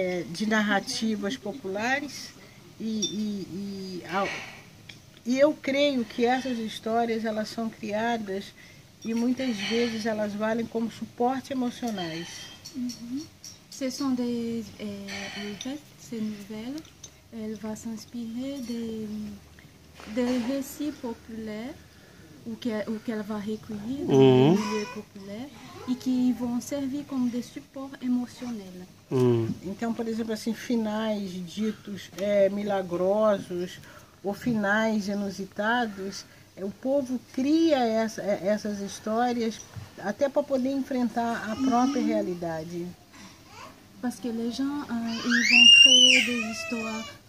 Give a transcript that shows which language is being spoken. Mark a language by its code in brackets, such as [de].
[pt] de narrativas populares e eu creio que essas histórias elas são criadas e muitas vezes elas valem como suporte emocionais. [fr] Ce sont en fait, ces nouvelles, elles vont s'inspirer des récits populaires ou qu'elle va recueillir dans les milieux populaires [pt] e que vão servir como de suporte emocional. Então, por exemplo, assim, finais ditos milagrosos ou finais inusitados, o povo cria essas histórias até para poder enfrentar a própria realidade. [fr] Parce que les gens, ils vont créer des histoires.